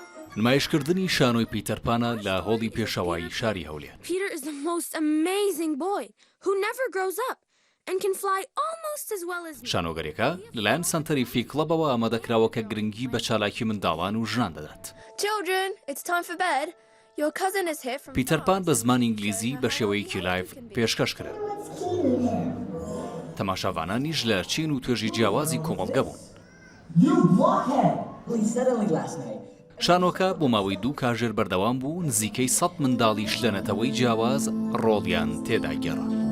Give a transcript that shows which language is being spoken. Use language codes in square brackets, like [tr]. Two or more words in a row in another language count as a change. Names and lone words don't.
[ckb] نمایشکردنی شانۆی پیتەرپانە لە هۆڵی پێشەوایی شاری هەولێر. [en] Peter is the most amazing boy who never grows up and can fly almost as well as me. [ckb] شانۆگەرێکە لەلایەن سەنتەری فیکڵەبەوە ئامادەکراوە کە گرنگی بە چالاکی منداڵان و ژنان دەدات. [en] Children, it's time for bed. Your cousin is here from [ckb] پیتەرپان بە زمانی ئینگلیزی بە شێوەیەکی لایڤ پێشکەش کرا. تەماشاوانانیش لە چین و توێژی جیاوازی کۆمەڵگە بوون. شانۆکە بۆ ماوەی 2 کاژێر بەردەوام بوو، نزیکەی 100 منداڵیش لە نەتەوەی جیاواز ڕۆڵیان تێدا گێڕا.